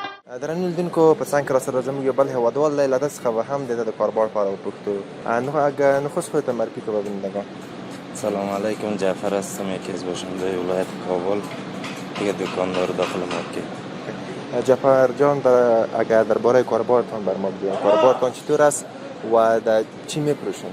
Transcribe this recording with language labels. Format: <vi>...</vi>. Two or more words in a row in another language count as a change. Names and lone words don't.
<ps>درنو لیدونکو په څنګ کې راسره زموږ یو بل هیوادوال دی له ده څخه به هم د ده د کاروبار په اړه وپوښتو.</ps> <fa>اگر نخست خودت معرفی که به بینندگان. سلام علیکم، جعفر هستم، یکی از باشنده ولایت کابل، یک دکاندار داخل مارکت. جعفر جان، اگر درباره کاروبارتان بر ما بگویید، کاروبارتان چطور است و در چی می‌فروشید؟</fa>